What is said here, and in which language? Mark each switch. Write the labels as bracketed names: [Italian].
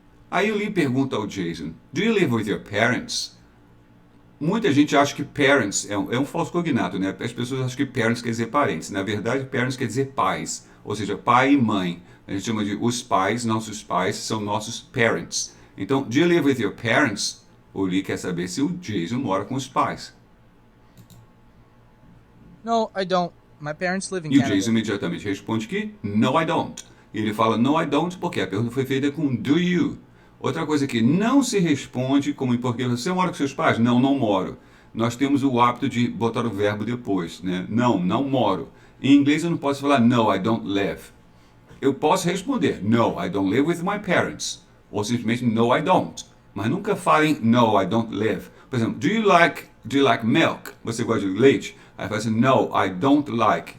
[Portuguese] Aí o Lee pergunta ao Jason, [English] do you live with your parents? [Portuguese] Muita gente acha que parents é um falso cognato, né? As pessoas acham que parents quer dizer parentes. Na verdade, parents quer dizer pais, ou seja, pai e mãe. A gente chama de os pais, nossos pais são nossos parents. [English] Então, do you live with your parents? [Portuguese] O Lee quer saber se o Jason mora com os pais. [English] No, I don't. My parents live in [Portuguese] E o [English] Canada. [Portuguese] Jason imediatamente responde que [English] no, I don't. [Portuguese] E ele fala no, I don't porque a pergunta foi feita com do you. Outra coisa que não se responde, como em português, você mora com seus pais? Não, não moro. Nós temos o hábito de botar o verbo depois, né? Não, não moro. Em inglês eu não posso falar no, I don't live. eu posso responder, [English] no, I don't live with my parents. [Portuguese] Ou simplesmente, [English] no, I don't. [Portuguese] Mas nunca falem, [English] no, I don't live. [Portuguese] Por exemplo, [English] do you like milk? [Portuguese] Você gosta de leite? Aí fala assim, [English] no, I don't like.